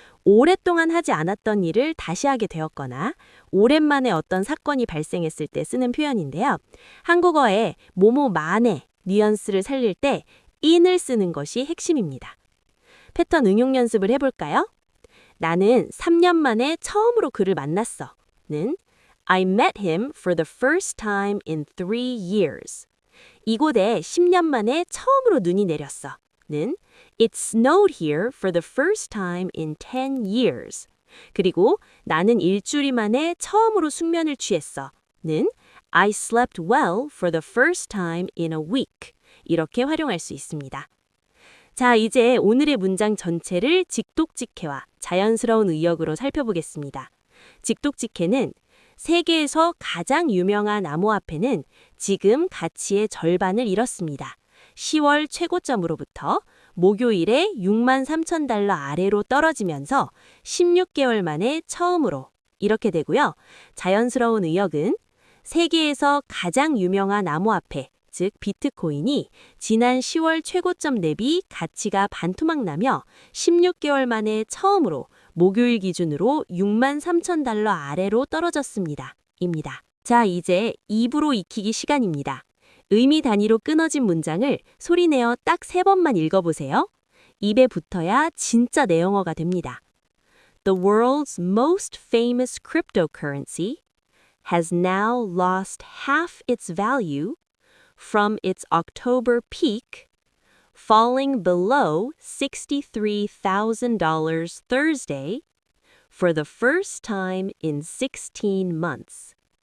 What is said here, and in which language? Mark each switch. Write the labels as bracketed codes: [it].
[ko] 오랫동안 하지 않았던 일을 다시 하게 되었거나 오랜만에 어떤 사건이 발생했을 때 쓰는 표현인데요. 한국어에 뭐뭐 만에 뉘앙스를 살릴 때 in을 쓰는 것이 핵심입니다. 패턴 응용 연습을 해볼까요? 나는 3년 만에 처음으로 그를 만났어 는 [en] I met him for the first time in 3 years. [ko] 이곳에 10년 만에 처음으로 눈이 내렸어 는 [en] It snowed here for the first time in 10 years. [ko] 그리고 나는 일주일 만에 처음으로 숙면을 취했어 는 [en] I slept well for the first time in a week. [ko] 이렇게 활용할 수 있습니다. 자, 이제 오늘의 문장 전체를 직독직해와 자연스러운 의역으로 살펴보겠습니다. 직독직해는 세계에서 가장 유명한 암호화폐는 지금 가치의 절반을 잃었습니다. 10월 최고점으로부터 목요일에 63,000달러 아래로 떨어지면서 16개월 만에 처음으로 이렇게 되고요. 자연스러운 의역은 세계에서 가장 유명한 암호화폐, 즉 비트코인이 지난 10월 최고점 대비 가치가 반토막 나며 16개월 만에 처음으로 목요일 기준으로 63,000달러 아래로 떨어졌습니다. 입니다. 자, 이제 입으로 익히기 시간입니다. 의미 단위로 끊어진 문장을 소리내어 딱 3번만 읽어보세요. 입에 붙어야 진짜 내영어가 됩니다. [en] The world's most famous cryptocurrency has now lost half its value from its October peak, falling below $63,000 Thursday for the first time in 16 months.